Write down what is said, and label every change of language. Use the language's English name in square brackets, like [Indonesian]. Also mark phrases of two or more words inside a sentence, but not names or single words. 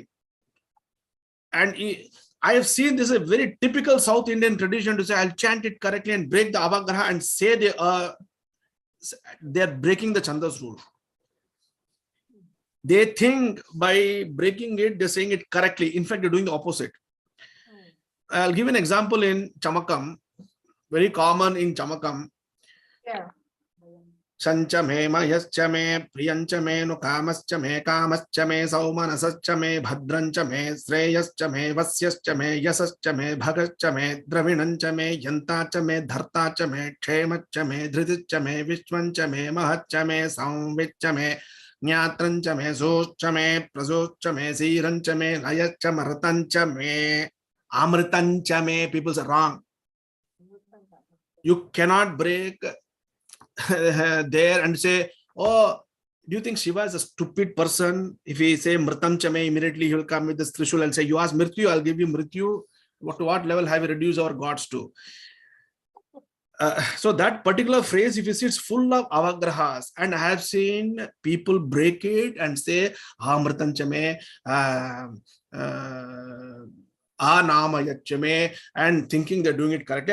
[English] And I have seen this is a very typical South Indian tradition to say, I'll chant it correctly and break the avagraha and say they're breaking the Chandas rule. They think by breaking it, they're saying it correctly. In fact, they're doing the opposite. I'll give an example in Chamakam, very common in Chamakam. Yeah. [Sanskrit] Sancha me mayascha me priyancha me no kamascha me saumanascha me bhadrancha me shreyascha me vasyascha me yasascha me bhagascha me dravinancha me yantacha me dhartacha me kshemacha me dhritischa me vishwancha me mahatcha me samvitcha me nyatrancha me socha me prasocha me sirancha me nayascha martancha me amritancha me. [English] People say wrong. You cannot break there and say, oh, do you think Shiva is a stupid person? If he say [Sanskrit] Mritam Chame, [English] immediately he will come with this Trishul and say, you ask Mrityu, I'll give you Mrityu. To what level have we reduced our gods to? So that particular phrase, if you see, it's full of avagrahas, and I have seen people break it and say, [Sanskrit] Mritam Chame, Namayachame, [English] and thinking they're doing it correctly.